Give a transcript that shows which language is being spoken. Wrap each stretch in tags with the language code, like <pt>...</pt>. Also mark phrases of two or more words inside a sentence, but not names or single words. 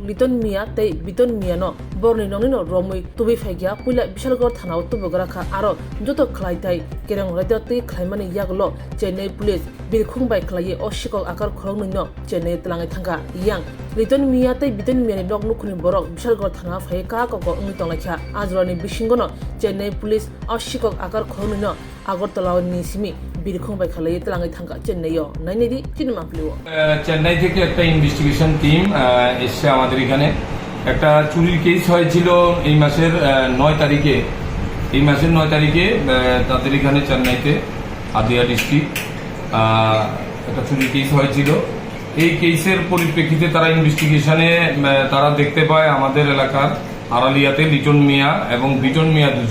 <trp>Liton Mia tei Biton Mia no borni nongni no Romwi tubi phaigia puila Bishalgor thana tubograka aro joto khlaitai kerang radati khlaimani yaglo Chennai police birkhungbai khlai o Sikok akar Khoroknwino Chennai Twlangkha yang Liton Mia tei Biton Mia ni nok nukhuni Bohrok Bishalgor thana phai Kaka Twlangkha ajrani bisingono Chennai police o Sikok akar Khoroknwino Agartala ni simi birkhungbai khlai Twlangkha Chennai yo nainedi tinmapliwo</trp> <bn>চেন্নাই থেকে একটা</bn> <en>investigation team</en> <bn>এসে আমাদের এখানে একটা চুরির কেস হয়েছিল এই মাসের 9 তারিখে তাদের এখানে চেন্নাইতে আদিয়া ডিস্ট্রিক্ট একটা চুরির কেস হয়েছিল এই কেসের পরিপ্রেক্ষিতে তারা ইনভেস্টিগেশনে তারা দেখতে পায় আমাদের এলাকার আরালিয়াতে লিটন মিয়া এবং বিটন মিয়া</bn>